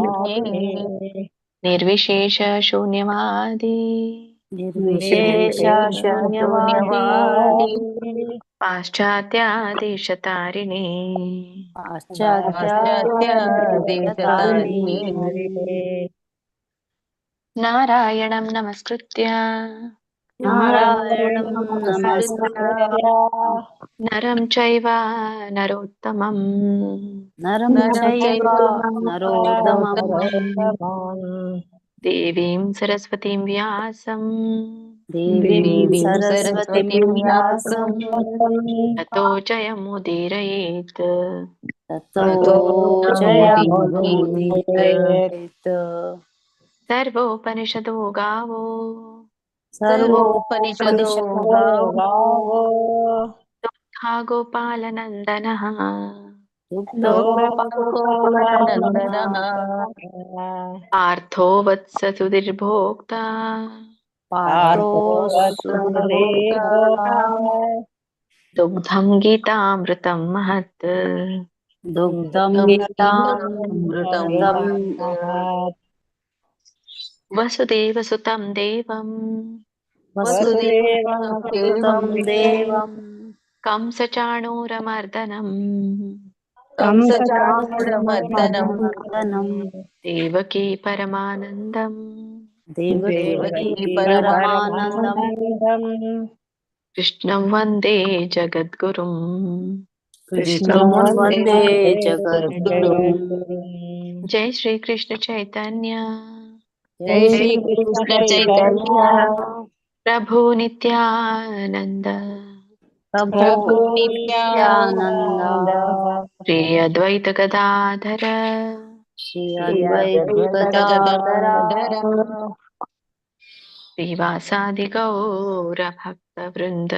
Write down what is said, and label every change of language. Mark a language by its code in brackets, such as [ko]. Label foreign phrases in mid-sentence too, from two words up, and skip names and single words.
[sa] ನಿರ್ವಿಶೇಷ ಶೂನ್ಯವಾದಿ ನಿರ್ವಿಶೇಷ ಶೂನ್ಯವಾದಿ ಪಾಶ್ಚಾತ್ಯ ದೇಶತಾರಿಣಿ ಪಾಶ್ಚಾತ್ಯ ದೇಶತಾರಿಣಿ. ನಾರಾಯಣಂ ನಮಸ್ಕೃತ್ಯ ನಾರಾಯಣಂ ನಮಸ್ಕೃತ್ಯ ನರಂ ಚೈವ ನರೋತ್ತಮಂ ನರಂ ಚೈವ ನರೋತ್ತಮಂ ದೇವೀಂ ಸರಸ್ವತೀಂ ವ್ಯಾಸಂ ದೇವೀಂ ಸರಸ್ವತಿಂ ವ್ಯಾಸಂ ತತೋ ಜಯಮುದೀರಯೇತ್. ತತೋ ಜಯಮುದೀರಯೇತ್. ಸರ್ವೋಪನಿಷದೋ ಗಾವೋ ಸರ್ವೋಪನಿಷದೋ ಗಾವೋ ದುಗ್ಧಾ ಗೋಪಾಲನಂದನಃ ಗೋಪಾಲನಂದನಃ ಪಾರ್ಥೋ ವತ್ಸ ಸುಧೀರ್ಭೋಕ್ತಾ ಪಾರ್ಥೋ ಸುಧೀರ್ಭೋಕ್ತಾ ದುಗ್ಧಂ ಗೀತಾಮೃತಂ ಮಹತ್. ದುಗ್ಧಂ ಗೀತಾಮೃತಂ ವಸುದೇವಸುತಂ ದೇವಂ ವಸುದೇವಸುತಂ ದೇವಂ ಕಂಸಚಾಣೂರಮರ್ದನಂ ಕಂಸಚಾಣೂರಮರ್ದನಂ ದೇವಕೀ ಪರಮಾನಂದಂ ದೇವಕೀ ಪರಮಾನಂದಂ ಕೃಷ್ಣಂ ವಂದೇ ಜಗದ್ಗುರುಂ. ಕೃಷ್ಣಂ ವಂದೇ ಜಗದ್ಗುರುಂ. ಜೈ ಶ್ರೀ ಕೃಷ್ಣ ಚೈತನ್ಯ ಜೈ ಶ್ರೀ ಕೃಷ್ಣ ಚೈತನ್ಯ ಪ್ರಭು ನಿತ್ಯಾನಂದ ಪ್ರಭು ನಿತ್ಯಾನಂದ ಶ್ರೀ ಅದ್ವೈತ ಗದಾಧರ ಶ್ರೀ ಅದ್ವೈತ ಗದಾಧರ ಶ್ರೀವಾಸಾದಿ ಗೌರ ಭಕ್ತ ವೃಂದ.